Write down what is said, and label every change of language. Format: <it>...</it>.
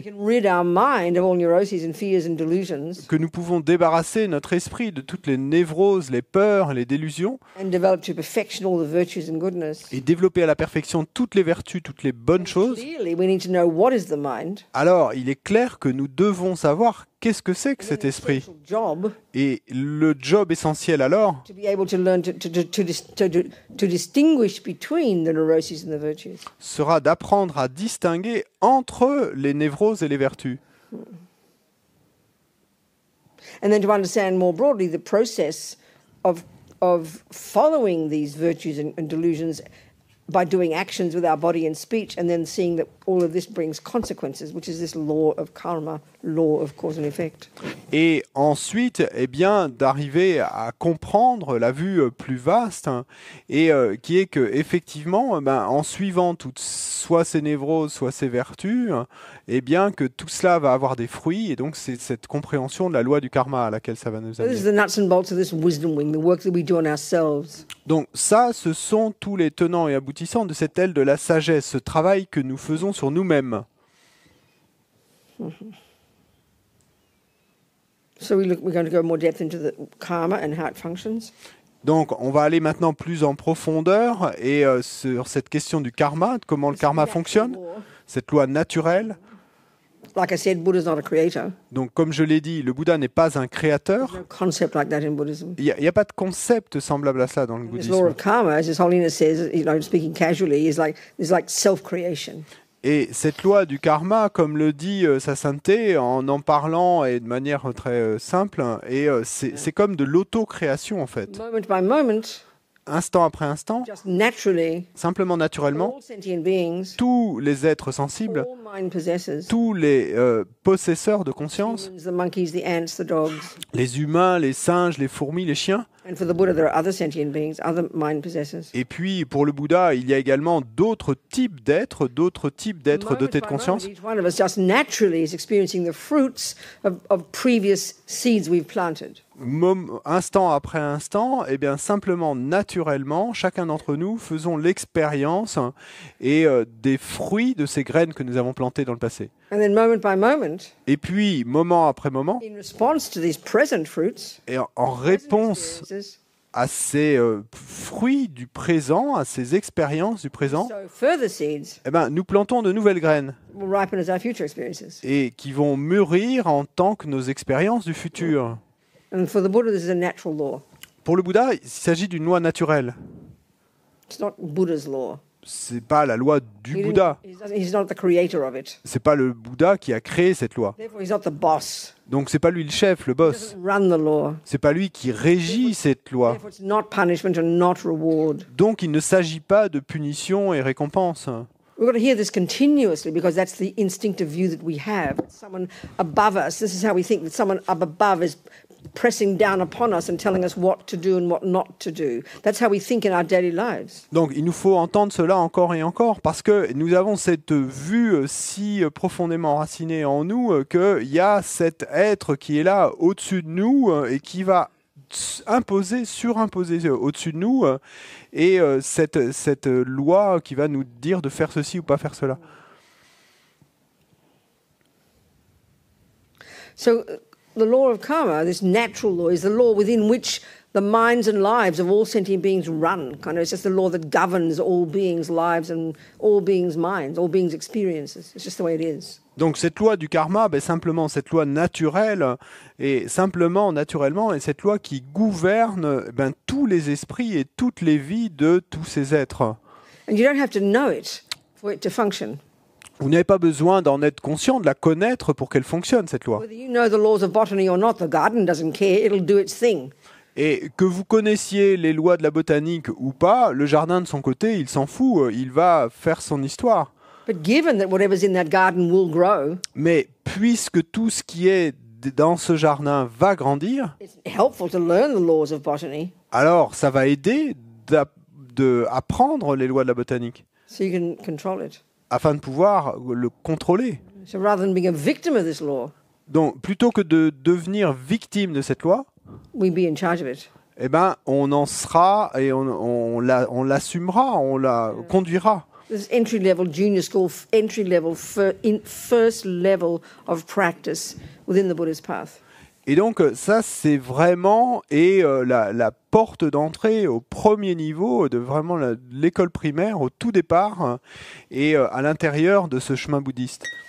<en>can rid our mind of all neuroses and fears and delusions</en> <fr>que nous pouvons débarrasser notre esprit de toutes les névroses, les peurs, les délusions,</fr> <en>and develop to perfection all the virtues and goodness,</en> <fr>et développer à la perfection toutes les vertus, toutes les bonnes choses,</fr> <en>clearly we need to know what is the mind.</en> <fr>alors il est clair que nous devons savoir qu'est-ce que c'est que cet esprit.</fr> <en>Essential job</en> <fr>Et le job essentiel alors,</fr> <en>to be able to learn to distinguish between the neuroses and the virtues.</en> <fr>sera d'apprendre à distinguer entre les névroses et les vertus.</fr> <en>And then to understand more broadly the process of following these virtues and delusions by doing actions with our body and speech, and then seeing that all of this brings consequences, which is this law of karma, law of cause and effect.</en> <fr>Et ensuite, eh bien, d'arriver à comprendre la vue plus vaste, hein, et qui est que effectivement, en suivant toutes, soit ces névroses, soit ces vertus, eh bien, que tout cela va avoir des fruits, et donc c'est cette compréhension de la loi du karma à laquelle ça va nous</fr> <en>So this is</en> <fr>amener.</fr> <en>the nuts and bolts of this wisdom wing, the work that we do on ourselves.</en> <fr>Donc ça, ce sont tous les tenants et aboutissants de cette aile de la sagesse, ce travail que nous faisons sur nous-mêmes.</fr> <en>So we're going to go more depth into the karma and how it functions.</en> <fr>Donc, on va aller maintenant plus en profondeur et sur cette question du karma, de comment le karma fonctionne, cette loi naturelle.</fr> <en>Like I said, Buddha's not a creator.</en> <fr>Donc, comme je l'ai dit, le Bouddha n'est pas un créateur.</fr> <en>No concept like that in Buddhism.</en> <fr>Il n'y a pas de concept semblable à cela dans le</fr> <en>This law</en> <fr>bouddhisme.</fr> <en>of karma, as His Holiness says, speaking casually, is like self-creation.</en> <fr>Et cette loi du karma, comme le dit sa sainteté, en parlant et de manière très simple, et c'est comme de l'autocréation en fait.</fr> <en>Moment by moment,</en> <fr>Instant après instant,</fr> <en>just naturally,</en> <fr>simplement naturellement,</fr> <en>all sentient beings,</en> <fr>tous les êtres sensibles,</fr> <en>all mind possessors,</en> <fr>tous les possesseurs de conscience,</fr> <en>humans, the monkeys, the ants, the dogs,</en> <fr>les humains, les singes, les fourmis, les chiens.</fr> <en>and for the Buddha there are other sentient beings, other mind possessors.</en> <fr>Et puis, pour le Bouddha, il y a également d'autres types d'êtres dotés de conscience.</fr> <en>Each one of us just naturally is experiencing the fruits of previous seeds we've planted.</en> <fr>Instant après instant, et bien simplement, naturellement, chacun d'entre nous faisons l'expérience et des fruits de ces graines que nous avons plantées dans le passé.</fr> <en>And then moment by moment,</en> <fr>Et puis, moment après moment,</fr> <en>in response to these present fruits,</en> <fr>et en réponse</fr> <en>experiences,</en> <fr>à ces fruits du présent, à ces expériences du présent,</fr> <en>so further seeds</en> <fr>eh ben, nous plantons de nouvelles graines</fr> <en>will ripen as our future experiences.</en> <fr>et qui vont mûrir en tant que nos expériences du futur.</fr> <en>And for the Buddha, this is a natural law.</en> <fr>Pour le Bouddha, il s'agit d'une loi naturelle.</fr> <en>It's not Buddha's law.</en> <fr>C'est pas la loi du</fr> <en>He didn't-</en> <fr>Bouddha.</fr> <en>He's not the creator of it.</en> <fr>C'est pas le Bouddha qui a créé cette loi.</fr> <en>Therefore, he's not the boss.</en> <fr>Donc c'est pas lui le chef, le</fr> <en>He</en> <fr>boss.</fr> <en>doesn't run the law.</en> <fr>C'est pas lui qui régit cette loi.</fr> <en>Therefore, it's not punishment and not reward.</en> <fr>Donc il ne s'agit pas de punition et récompense.</fr> <en>We've got to hear this continuously because that's the instinctive view that we have. Someone above us, this is how we think, that someone up above is pressing down upon us and telling us what to do and what not to do. That's how we think in our daily lives.</en> <fr>Donc il nous faut entendre cela encore et encore parce que nous avons cette vue si profondément enracinée en nous qu'il y a cet être qui est là au-dessus de nous et qui va surimposer au-dessus de nous et cette loi qui va nous dire de faire ceci ou pas faire cela.</fr> <en>So the law of karma, this natural law, is the law within which the minds and lives of all sentient beings run. Kind of, it's just the law that governs all beings' lives and all beings' minds, all beings' experiences. It's just the way it is.</en> <fr>Donc cette loi du karma, simplement cette loi naturelle, et simplement naturellement, est cette loi qui gouverne tous les esprits et toutes les vies de tous ces êtres.</fr> <en>And you don't have to know it for it to function.</en> <fr>Vous n'avez pas besoin d'en être conscient, de la connaître pour qu'elle fonctionne, cette loi.</fr> <en>Whether you know the laws of botany or not, the garden doesn't care. It'll do its thing.</en> <fr>Et que vous connaissiez les lois de la botanique ou pas, le jardin de son côté, il s'en fout, il va faire son histoire.</fr> <en>But given that whatever's in that garden will grow,</en> <fr>Mais puisque tout ce qui est dans ce jardin va grandir,</fr> <en>it's helpful to learn the laws of botany</en> <fr>alors ça va aider d'apprendre les lois de la botanique</fr> <en>so you can control it.</en> <fr>afin de pouvoir le contrôler.</fr> <en>So rather than being a victim of this law,</en> <fr>Donc plutôt que de devenir victime de cette loi,</fr> <en>we be in charge of it.</en> <fr>on en sera et on l'assumera, on la conduira.</fr> <en>This entry level, junior school, entry level, first level of practice within the Buddhist path.</en> <fr>Et donc ça, c'est vraiment la porte d'entrée au premier niveau de vraiment l'école primaire, au tout départ, et à l'intérieur de ce chemin bouddhiste.</fr>